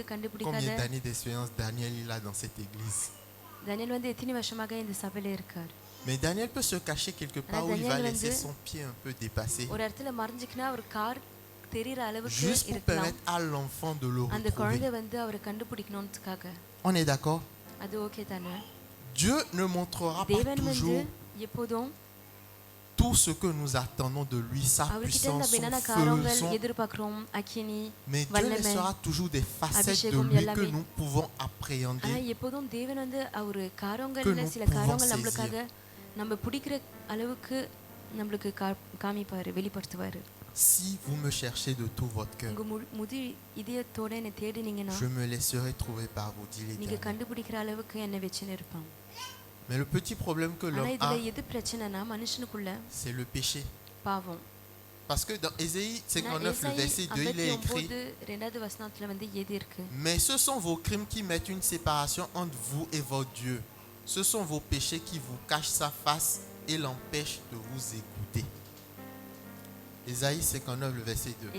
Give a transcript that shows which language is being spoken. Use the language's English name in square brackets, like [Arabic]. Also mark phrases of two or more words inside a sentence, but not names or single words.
[French] Combien [Tamil] கண்டுபிடிக்காத [French] d'années d'expérience Daniel il a dans cette église? [Tamil] தானியேல் வந்து எத்தனை வருஷமாக இந்த சபையில இருக்கார். [French] Mais Daniel peut se cacher quelque part où il va [Tamil] Daniel [French] laisser [Tamil] வந்து [French] son pied un peu dépassé, [Tamil] ஒரு இடத்துல மறைஞ்சிக்கினா அவர் கார் தெரியற அளவுக்கு [French] juste pour [Tamil] இருக்கலாம். [French] permettre à l'enfant de le [Tamil] அந்த [French] retrouver. [Tamil] குழந்தை வந்து அவரை கண்டுபிடிக்கணும்ன்றதுக்காக. [French] On est d'accord? [Tamil] அது ஓகே தானே? [French] Dieu ne montrera pas [Tamil] தேவன் வந்து [French] toujours [Tamil] எப்போதும் [French] tout ce que nous attendons de lui, sa [Tamil] அவர்கிட்ட [French] puissance, [Tamil] நம்ம [French] son [Tamil] என்னென்ன [French] feu, [Tamil] காரியங்கள் [French] son... [Tamil] எதிர்பார்க்கிறோம், அக்கினி [French] Mais Dieu [Tamil] வல்லமை, [French] laissera toujours des facettes de [Tamil] அபிஷேகம் [French] lui que [Tamil] எல்லாமே. [French] nous pouvons [Tamil] ஆனா [French] appréhender. [Tamil] எப்போதும் தேவன் வந்து அவரு [French] Que [Tamil] காரியங்கள்ல [French] nous [Tamil] சில [French] pouvons [Tamil] காரியங்கள் [French] saisir. [Tamil] நம்மளுக்காக நம்ம பிடிக்கிற அளவுக்கு நம்மளுக்கு காமிப்பாரு, வெளிப்படுத்துவாரு. [French] Si vous me cherchez de tout votre cœur, [Tamil] உங்க முழு இதயத்தோட என்ன தேடினீங்கன்னா [French] je me laisserai trouver par vous, dit [Tamil] நீங்க [French] l'Éternel. [Tamil] கண்டுபிடிக்கிற அளவுக்கு என்ன வச்சுன்னு இருப்பான். [French] Mais le petit problème que [Tamil] ஆனா [French] l'homme [Tamil] இதுல [French] a, [Tamil] எது பிரச்சனைனா மனுஷனுக்குள்ள [French] c'est le péché. [Tamil] பாவம். [French] Parce que dans Ésaïe 59, le verset 2, il est écrit: mais ce sont vos crimes qui mettent une séparation entre vous et votre Dieu. Ce sont vos péchés qui vous cachent sa face et l'empêchent de vous écouter. Ésaïe 59, le verset 2.